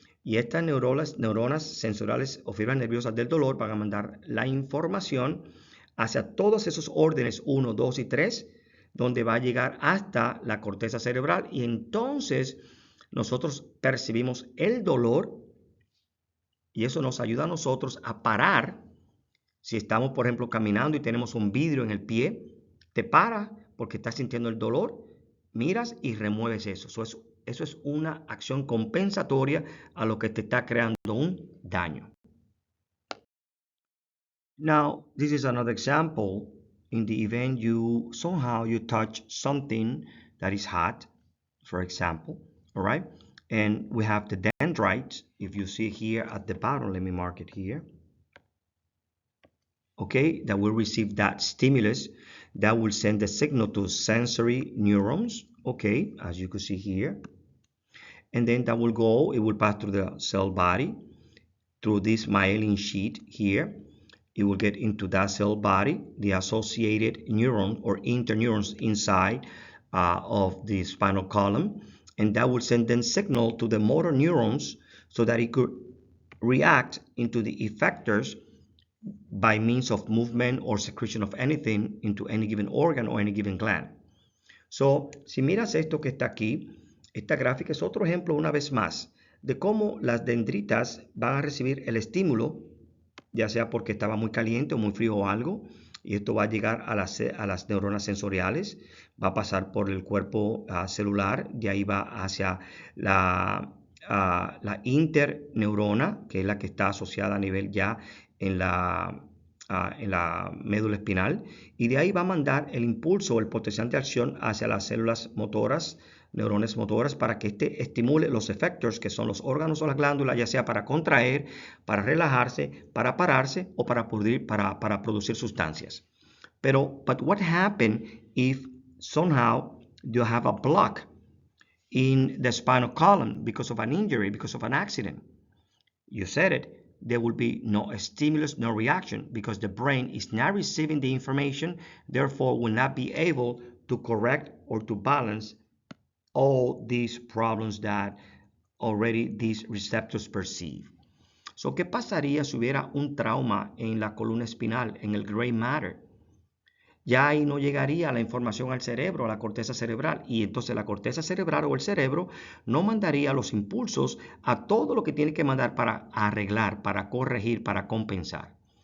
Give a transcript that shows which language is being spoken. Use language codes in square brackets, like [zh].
[es] Y estas neuronas sensoriales o fibras nerviosas del dolor van a mandar la información hacia todos esos órdenes 1, 2 y 3, donde va a llegar hasta la corteza cerebral, y entonces nosotros percibimos el dolor, y eso nos ayuda a nosotros a parar. Si estamos, por ejemplo, caminando y tenemos un vidrio en el pie, te paras porque estás sintiendo el dolor, miras y remueves eso. Eso es una acción compensatoria a lo que te está creando un daño. [en] Now, this is another example. In the event you touch something that is hot, for example, all right? And we have the dendrites. If you see here at the bottom, let me mark it here. Okay, that will receive that stimulus, that will send the signal to sensory neurons, okay, as you can see here. And then that will go, it will pass through the cell body, through this myelin sheet here. It will get into that cell body, the associated neuron or interneurons inside of the spinal column, and that will send then signal to the motor neurons so that it could react into the effectors by means of movement or secretion of anything into any given organ or any given gland. [es] So, si miras esto que está aquí, esta gráfica es otro ejemplo una vez más de cómo las dendritas van a recibir el estímulo, ya sea porque estaba muy caliente o muy frío o algo, y esto va a llegar a las neuronas sensoriales, va a pasar por el cuerpo celular, de ahí va hacia la interneurona, que es la que está asociada a nivel ya en la médula espinal, y de ahí va a mandar el impulso o el potencial de acción hacia las células motoras, neuronas motoras, para que este estimule los effectors, que son los órganos o las glándulas, ya sea para contraer, para relajarse, para pararse o para producir sustancias. [en] But what happens if somehow you have a block in the spinal column because of an injury, because of an accident? You said it. There will be no stimulus, no reaction, because the brain is not receiving the information, therefore will not be able to correct or to balance all these problems that already these receptors perceive. [es] So, ¿qué pasaría si hubiera un trauma en la columna espinal, en el gray matter? Ya ahí no llegaría la información al cerebro, a la corteza cerebral, y entonces la corteza cerebral o el cerebro no mandaría los impulsos a todo lo que tiene que mandar para arreglar, para corregir, para compensar.